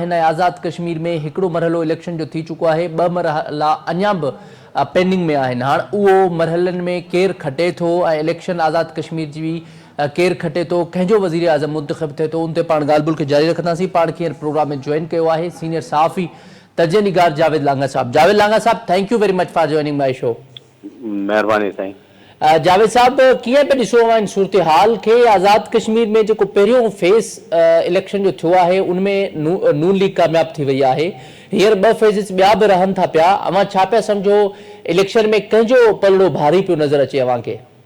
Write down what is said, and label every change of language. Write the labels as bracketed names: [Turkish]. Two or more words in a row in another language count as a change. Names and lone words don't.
[Sindhi] ऐं आज़ाद कश्मीर में हिकिड़ो मरहलो इलेक्शन जो थी चुको आहे, ॿ मरहला अञा बि पेंडिंग में आहिनि। हाणे उहो मरहलनि में केरु खटे थो ऐं इलेक्शन आज़ाद कश्मीर जी बि केरु खटे थो, कंहिंजो वज़ीर आज़म मुंतख़ब थिए थो, उन ते पाण ॻाल्हि ॿोल खे जारी रखंदासीं। पाण खे प्रोग्राम में जॉइन कयो आहे सीनियर सहाफ़ी तर्जुमे निगार जावेद लांगा साहब। जावेद लांगा साहब, [English] Thank you very much for joining my show. [Sindhi] महिरबानी साईं। जावेद साहब, कीअं पे ॾिसो आहिनि सूरत हाल खे? आज़ाद कश्मीर में जेको पहिरियों [English] phase election [Sindhi] जो थियो आहे उनमें नून लीग कामयाब थी वई आहे, हींअर ॿ फेज़िस ॿिया बि रहनि था पिया। अवां छा पिया सम्झो इलेक्शन में कंहिंजो पलड़ो भारी पियो नज़र अचे अवां खे?